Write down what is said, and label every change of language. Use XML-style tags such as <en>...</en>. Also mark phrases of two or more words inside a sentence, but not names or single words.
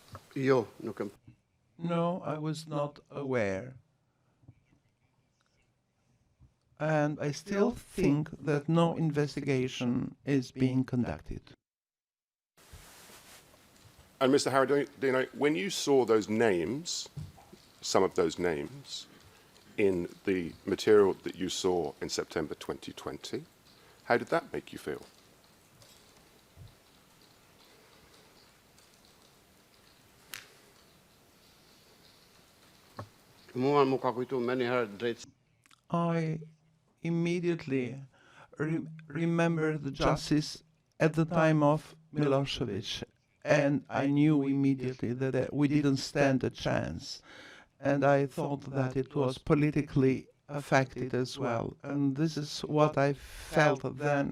<sq>Jo, nuk kam.</sq> <en>No, I was not aware. And I still think that no investigation is being conducted. And Mr. Haradinaj, when you saw those names, some of those names, in the material that you saw in September 2020, how did that make you feel?</en> <sq>Mua më ka kujtu me njëherë drejt</sq> <en>I immediately remember the justice at the time of Milosevic, and I knew immediately that we didn't stand a chance, and I thought that it was politically affected as well, and this is what I felt then.</en>